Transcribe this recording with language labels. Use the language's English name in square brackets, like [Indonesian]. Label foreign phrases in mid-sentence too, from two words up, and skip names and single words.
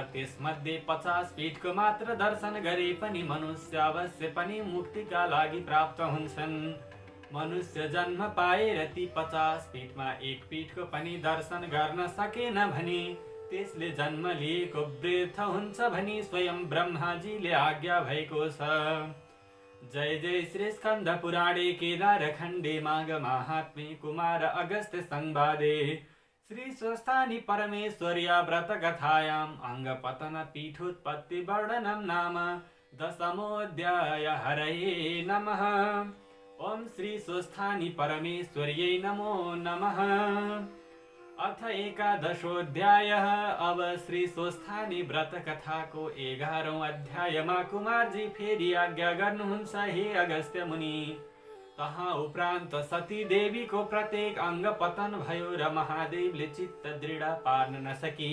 [Nepali] त्यसमध्ये 50 पीठको मात्र दर्शन गरे पनि मनुष्य अवश्य पनि मुक्तिका लागि प्राप्त हुन्छन्। मनुष्य जन्म पाएर ती 50 पीठमा एक पीठको पनि दर्शन गर्न सकेन भने त्यसले जन्म लिएको व्यर्थ हुन्छ भनी स्वयं ब्रह्माजीले आज्ञा भएको छ। [Sanskrit] जय जय श्री स्कन्द पुराणे केदार खण्डे माघ माहात्म्ये कुमार अगस्त्य संवादे श्री स्वस्थानि परमेश्वर्या व्रत कथायाम् अङ्ग पतन पीठोत्पत्ति वर्णनम् नाम दशमोऽध्याय। हरये नमः। ओम श्री स्वस्थानि परमेश्वर्यै नमो नमः। अथ एकादशोऽध्यायः। [Nepali] अब श्री स्वस्थानी व्रत कथाको 11औं अध्यायमा कुमारजी फेरि आज्ञा गर्नुहुन्छ। हे अगस्त्य मुनि, तहाँ उपरान्त सती देवीको प्रत्येक अङ्ग पतन भयो र महादेवले चित्त दृढ पार्न नसकी।